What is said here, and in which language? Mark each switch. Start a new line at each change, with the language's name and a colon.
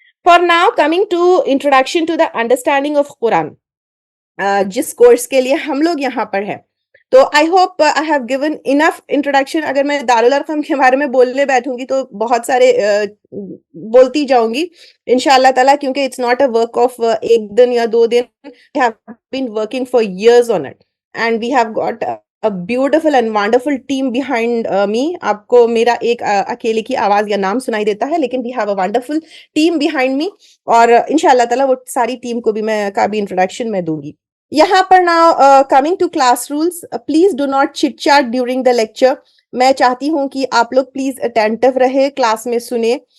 English: for now coming to introduction to the understanding of Quran,
Hindi: जिस course के लिए हम लोग यहाँ पर है. तो
English: I hope I have given enough introduction.
Hindi: अगर मैं दारुल अरकम के बारे में बोलने बैठूंगी तो बहुत सारे बोलती जाऊंगी इंशाल्लाह ताला, क्योंकि
English: it's not a work of
Hindi: एक दिन या 2 दिन.
English: We have been working for years on it and we have got a beautiful and wonderful team behind me.
Hindi: आपको मेरा एक अकेले की आवाज या नाम सुनाई देता है, लेकिन
English: we have a wonderful team behind me,
Hindi: और इंशाल्लाह ताला वो सारी टीम को भी मैं का भी इंट्रोडक्शन मैं दूंगी. यहाँ पर
English: Now coming to class rules, please do not chit chat during the lecture.
Hindi: मैं चाहती हूँ कि आप लोग प्लीज अटेंटिव रहे, क्लास में सुने.